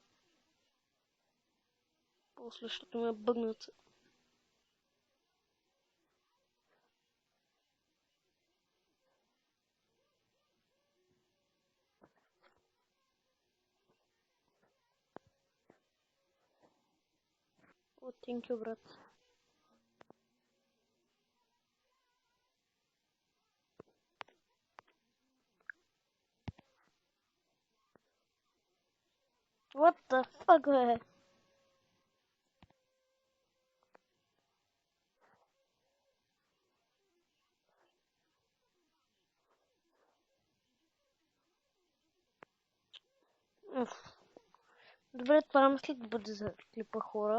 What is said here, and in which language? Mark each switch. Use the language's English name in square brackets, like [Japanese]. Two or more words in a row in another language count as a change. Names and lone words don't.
[Bulgarian] После ще ме бъгнат. О, [English] thank you, брат. What the fuck, [Bulgarian] бе? Добре, това мисля да бъде за клипа, хора.